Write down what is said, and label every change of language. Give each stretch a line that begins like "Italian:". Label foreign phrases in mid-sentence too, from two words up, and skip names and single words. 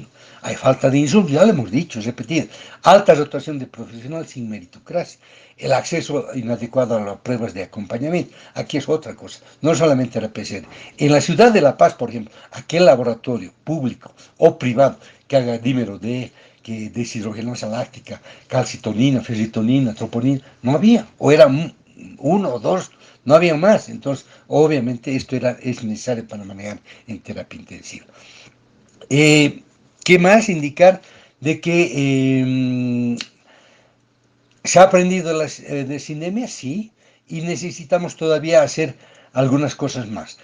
Spanish: Hay falta de insumos, ya lo hemos dicho, repetido. Alta rotación de profesional sin meritocracia. El acceso inadecuado a las pruebas de acompañamiento. Aquí es otra cosa, no solamente la PCR. En la ciudad de La Paz, por ejemplo, aquel laboratorio público o privado que haga dímero D, que deshidrogenasa láctica, calcitonina, ferritonina, troponina, no había, o era uno o dos, no había más. Entonces, obviamente, es necesario para manejar en terapia intensiva. ¿Qué más? Indicar de que se ha aprendido de sindemia, sí, y necesitamos todavía hacer algunas cosas más.